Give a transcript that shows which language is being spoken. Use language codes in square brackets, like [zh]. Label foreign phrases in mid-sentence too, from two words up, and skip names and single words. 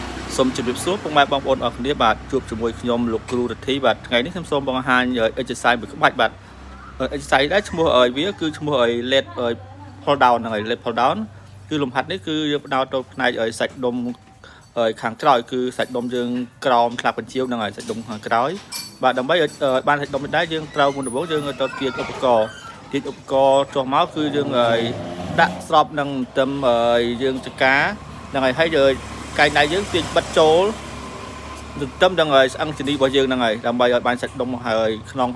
[km] សូមជម្រាបសួរពុកម៉ែបងប្អូនអរគ្នាបាទជួបជាមួយខ្ញុំលោកគ្រូរទ្ធីបាទថ្ងៃនេះខ្ញុំសូមបង្ហាញ exercise មួយក្បាច់បាទ exercise ដែរឈ្មោះវាគឺឈ្មោះ [en] let pull down [km] ហ្នឹងហើយ [en] let pull down [km] គឺលំហាត់នេះគឺយើងផ្ដោតទៅផ្នែកសាច់ដុំខាងក្រោយគឺសាច់ដុំយើងក្រោមខ្លាបញ្ជាវហ្នឹងហើយសាច់ដុំខាងក្រោយបាទដើម្បី ឲ្យបានសាច់ដុំនេះដែរយើងត្រូវមុនដំបូងយើងទៅទាញឧបករណ៍ចុះមកគឺយើងដាក់ស្របនឹងទឹមយើងចកាហ្នឹងហើយយើងកាយដៃយើងទាញបិទចូលទន្ទឹមនឹងស្អឹងជនីរបស់យើងហ្នឹងហើយដើម្បីឲ្យបានសាច់ដុំហើយខ្នង